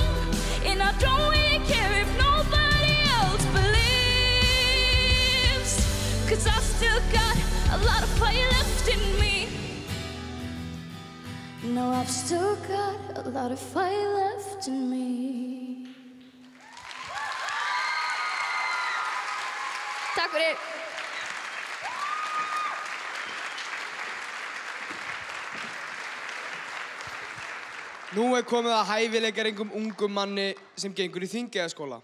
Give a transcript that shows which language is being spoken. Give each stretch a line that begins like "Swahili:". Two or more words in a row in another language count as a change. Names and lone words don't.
English: And I don't really care if nobody else believes. 'Cause I still got a lot of fire left in me. No, I've still got a lot of fire left in me.
Icelandic: Takk fyrir. Nú komið að hæfileikaríkum ungum manni sem gengur í Þingeyjaskóla.